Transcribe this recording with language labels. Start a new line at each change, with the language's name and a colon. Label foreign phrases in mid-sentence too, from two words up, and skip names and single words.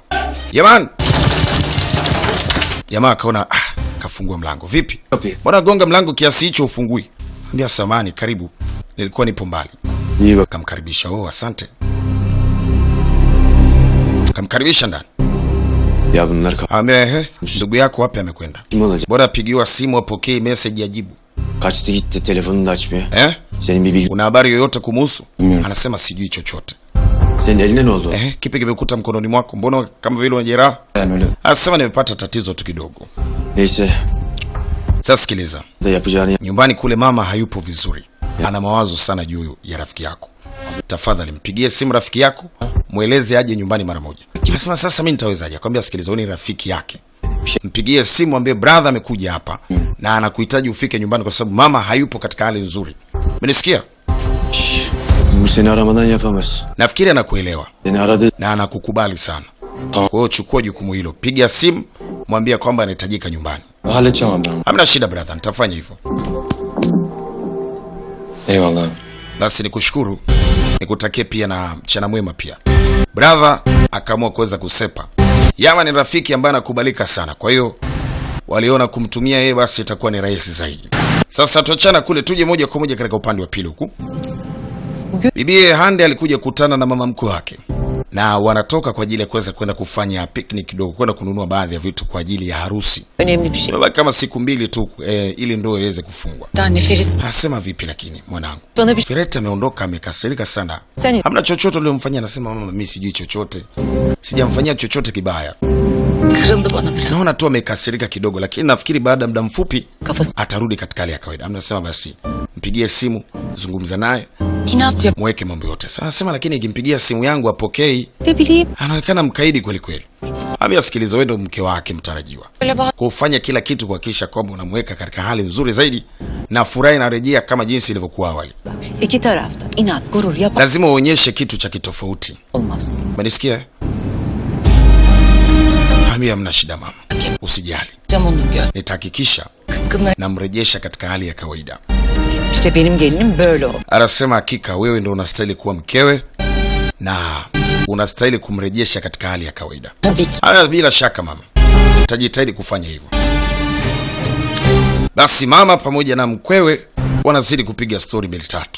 Swahili: Yaman akaona kafungua mlango. Vipi? Mbona gonga mlango kiasi hicho ufungui? Ambia samani, karibu. Nilikuwa nipo mbali. Kamkaribisha. Oh, asante. Kamkaribisha ndani.
Turkish: Ya bunlar
Swahili: ndugu yako wapi amekwenda?
Turkish: kim olacak?
Swahili: Bora apigiwa simu apokee message ajibu.
Turkish: Kaçtı gitti, telefonunu da açmıyor. Senin bir bilgi...
Swahili: Una habari yoyote kumuhusu?
Turkish: Bilmiyorum.
Swahili: Anasema sijui chochote.
Turkish: Senin eline ne oldu?
Swahili: Kipi kimekuta mkononi mwako? Mbona kama vile unajeraha?
Turkish: Yani öyle.
Swahili: Anasema nimepata tatizo tu kidogo.
Turkish: Neyse.
Swahili: Sasa sikiliza.
Turkish: Da yapacağını...
Swahili: Nyumbani kule mama hayupo vizuri. Ana mawazo sana juu ya rafiki yako. Tafadhali mpigie simu rafiki yako, mueleze aje nyumbani mara moja. Anasema sasa mimi nitawezaje? Akwambia sikiliza, wewe ni rafiki yake. Mpigie simu ambie brother amekuja hapa na anakuhitaji ufike nyumbani kwa sababu mama hayupo katika hali nzuri. Umenisikia?
Turkish: Bu seni aramadan yapamaz.
Swahili: Nafikiri anakuelewa.
Turkish: Seni aradı
Swahili: na anakukubali sana. Kwa hiyo chukua jukumu hilo. Piga simu, mwambie kwamba anahitajika nyumbani.
Turkish: Halledeceğim abi.
Swahili: Hamna shida brother, nitafanya hivyo.
Turkish: Eyvallah.
Swahili: Basi nikushukuru. Nikutakie pia na mchana mwema pia. Brother akaamua kuweza kusepa. Yama ni rafiki ambaye anakubalika sana. Kwa hiyo waliona kumtumia yeye basi itakuwa ni rahisi zaidi. Sasa tuachana kule, tuje moja kwa moja katika upande wa pili huku. Bibi Hande alikuja kukutana na mama mkwe wake. Na wanatoka kwa ajili ya kuweza kwenda kufanya picnic kidogo, kwenda kununua baadhi ya vitu kwa ajili ya harusi.
Turkish: Önemli bir şey.
Swahili: Kama siku mbili tu ili ndoa iweze kufungwa.
Turkish: Anne Feris.
Swahili: Asema vipi lakini mwanangu?
Turkish: Bana bir
Swahili: Ferit ameondoka amekasirika sana. Hamna chochote uliyomfanyia, anasema mama mimi sijui chochote. Sijamfanyia chochote kibaya.
Turkish: Kırıldı bana biraz.
Swahili: Naona tu amekasirika kidogo, lakini nafikiri baada ya muda mfupi atarudi katika hali ya kawaida. Anasema basi mpigie simu, zungumza naye.
Turkish: İnat yap.
Swahili: Mweke mambo yote. Sasa anasema lakini nikimpigia simu yangu apokei.
Turkish: Ne bileyim.
Swahili: Anaonekana mkaidi kweli kweli. Ambia sikiliza, wewe ndio mke wake mtarajiwa. Kufanya kila kitu kuhakikisha kwamba unamweka katika hali nzuri zaidi na furaha inarejea kama jinsi ilivyokuwa awali.
Turkish: İki taraftan inat, gurur yap.
Swahili: Lazima uonyeshe kitu cha kitofauti.
Turkish: Olmaz.
Swahili: Umenisikia? Ambia mna shida mama. Usijali. Nitahakikisha namrejesha katika hali ya kawaida.
Turkish: İşte benim gelinim böyle oldu.
Swahili: Anasema hakika wewe ndio unastahili kuwa mkewe na unastahili kumrejesha katika hali ya kawaida. Bila shaka mama. Utajitahidi kufanya hivyo. Basi mama pamoja na mkwewe wanazidi kupiga story mbili tatu.